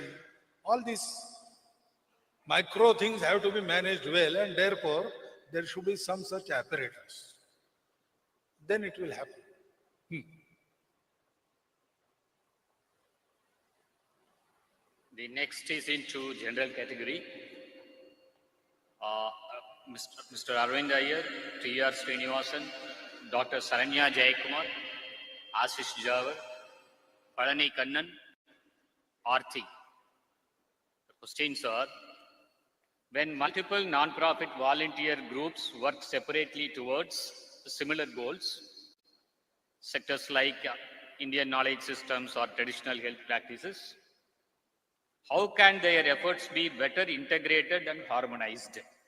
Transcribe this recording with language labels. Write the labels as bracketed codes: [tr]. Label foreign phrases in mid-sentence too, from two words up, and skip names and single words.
[en] All these micro things have to be managed well, and therefore there should be some such apparatus. Then it will happen. The next is into general category. Mr. Arvind Iyer, T.R. Srinivasan, Dr. Saranya Jayakumar, Ashish Jawar, Palani Kannan, Arthi. The questions are: when multiple non-profit volunteer groups work separately towards similar goals, sectors like Indian knowledge systems or traditional health practices, how can their efforts be better integrated and harmonized?